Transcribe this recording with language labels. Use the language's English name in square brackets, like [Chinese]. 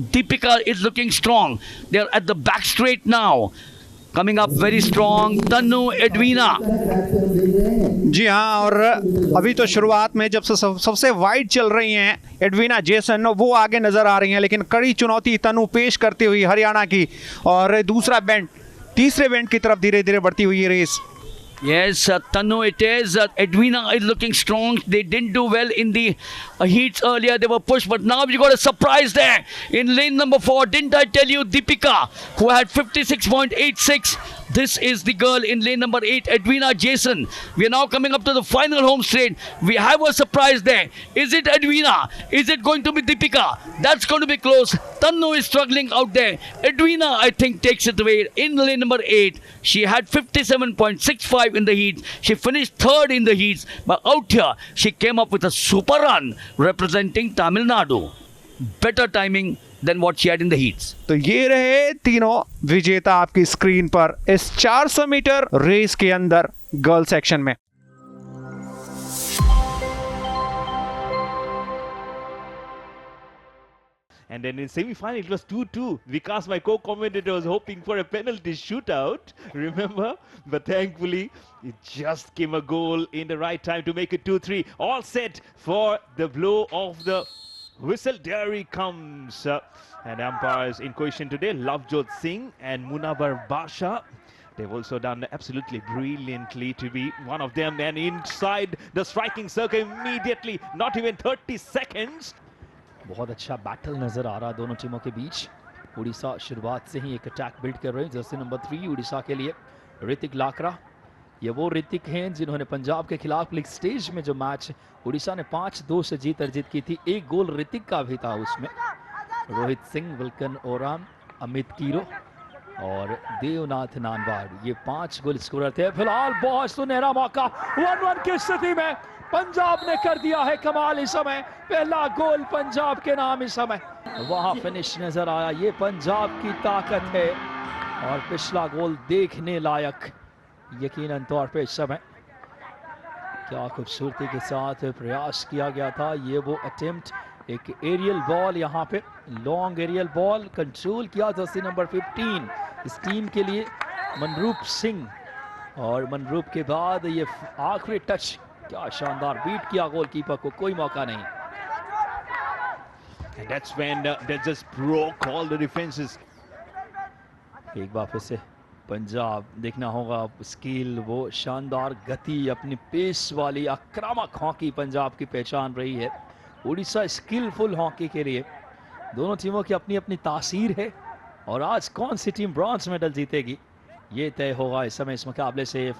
[English] Deepika is looking strong. They're at the back straight now. Coming up very strong. Tannu, Edwina. [Hindi] जी हाँ, और अभी तो शुरुआत में जब सबसे वाइड चल रही हैं एडवीना जेसन, वो आगे नजर आ रही हैं, लेकिन कड़ी चुनौती तनु पेश करती हुई हरियाणा की, और दूसरा बैंड तीसरे बैंड की तरफ धीरे धीरे बढ़ती हुई ये race. [English] Yes, Tannu it is. Edwina is looking strong. They didn't do well in the heats earlier. They were pushed, but now we got a surprise there in lane number 4. Didn't I tell you, Deepika, who had 56.86. This is the girl in lane number 8, Edwina Jason. We are now coming up to the final home straight. We have a surprise there. Is it Edwina? Is it going to be Deepika? That's going to be close. Tannu is struggling out there. Edwina, I think, takes it away in lane number 8. She had 57.65 in the heats. She finished third in the heats. But out here, she came up with a super run representing Tamil Nadu. Better timing than what she had in the heats. [Hindi] तो ये रहे तीनों विजेता आपकी screen पर इस 400 metre race के अंदर गर्ल सेक्शन में। [English] And then in semi-final, it was 2-2. Vikas, my co-commentator, was hoping for a penalty shootout, remember? But thankfully, it just came a goal in the right time to make it 2-3. All set for the blow of the whistle. There he comes. And umpires in question today, Lavjot Singh and Munabar Basha. They've also done absolutely brilliantly to be one of them. And inside the striking circle immediately, not even 30 seconds. [Hindi] बहुत अच्छा battle नजर आ रहा है दोनों टीमों के बीच। उड़ीसा शुरुआत से ही एक अटैक बिल्ड कर रहे हैं। जर्सी नंबर 3 उड़ीसा के लिए ऋतिक लाकरा, ये वो ऋतिक हैं जिन्होंने पंजाब के खिलाफ लीग स्टेज में जो मैच उड़ीसा ने 5-2 से जीत अर्जित की थी, एक गोल ऋतिक का भी था उसमें। रोहित सिंह, विल्कन ओराम, अमित कीरो और देवनाथ नानवाड़, ये 5 गोल स्कोरर थे। फिलहाल बहुत सुनहरा मौका 1-1 की स्थिति में पंजाब ने कर दिया है कमाल। इस समय पहला गोल पंजाब के नाम इस समय वहां फिनिश नजर आया। ये पंजाब की ताकत है और पिछला गोल देखने लायक यकीनन तौर पे इस समय। क्या खूबसूरती के साथ प्रयास किया गया था। ये वो अटेम्प्ट, एक एरियल बॉल, यहाँ पे लॉन्ग एरियल बॉल कंट्रोल किया जर्सी नंबर 15 इस टीम के लिए मनरूप सिंह, और मनरूप के बाद ये आखिरी टच, क्या शानदार बीट किया गोलकीपर को, कोई मौका नहीं। [English] And that's when they just broke all the defenses. [Hindi] एक बार फिर से पंजाब देखना होगा स्किल, वो शानदार गति, अपनी पेस वाली आक्रामक हॉकी पंजाब की पहचान रही है। उड़ीसा स्किलफुल हॉकी के लिए दोनों टीमों की अपनी अपनी तासीर है, और आज कौन सी टीम ब्रॉन्ज मेडल जीतेगी ये तय होगा इस समय इस मुकाबले से।